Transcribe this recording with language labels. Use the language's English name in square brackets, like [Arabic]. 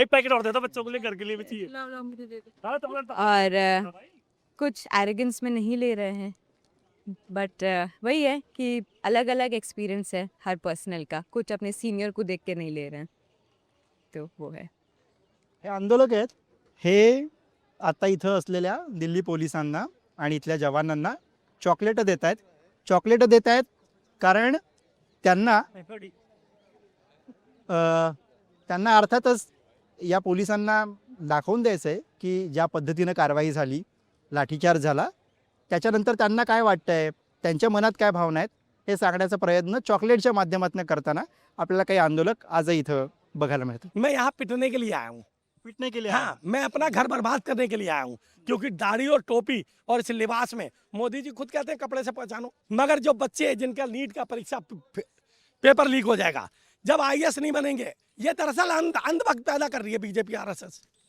[Hindi] एक पैकेट और देता बच्चों के लिए, घर के लिए भी चाहिए. और कुछ एरोगेंस में नहीं ले रहे हैं, बट वही है कि अलग अलग एक्सपीरियंस है हर पर्सनल का. कुछ अपने सीनियर को देख के नहीं ले रहे हैं, तो वो है. [Marathi] हे आंदोलक आहेत, हे आता इथं असलेल्या दिल्ली पोलिसांना आणि इथल्या जवानांना चॉकलेट देत आहेत. चॉकलेट देत आहेत कारण त्यांना त्यांना अर्थातच या पोलिसांना दाखवून द्यायचं आहे की ज्या पद्धतीनं कारवाई झाली, लाठीचार्ज झाला, त्याच्यानंतर त्यांना काय वाटतंय, त्यांच्या मनात काय भावना आहेत, हे सांगण्याचा प्रयत्न चॉकलेटच्या माध्यमातून करताना आपल्याला काही आंदोलक आजही इथं बघायला मिळतात. [Hindi] मैं यहाँ पिटने के लिए आया हूँ. पिटने के लिए हाँ, मैं अपना घर बर्बाद करने के लिए आया हूँ, क्योंकि दाढ़ी और टोपी और इस लिबास में मोदी जी खुद कहते हैं कपड़े से पहचानो. मगर जो बच्चे जिनका नीट का परीक्षा पेपर लीक हो जाएगा। जब आईएएस नहीं बनेंगे, ये दरअसल अंधभक्त पैदा कर रही है बीजेपी आरएसएस।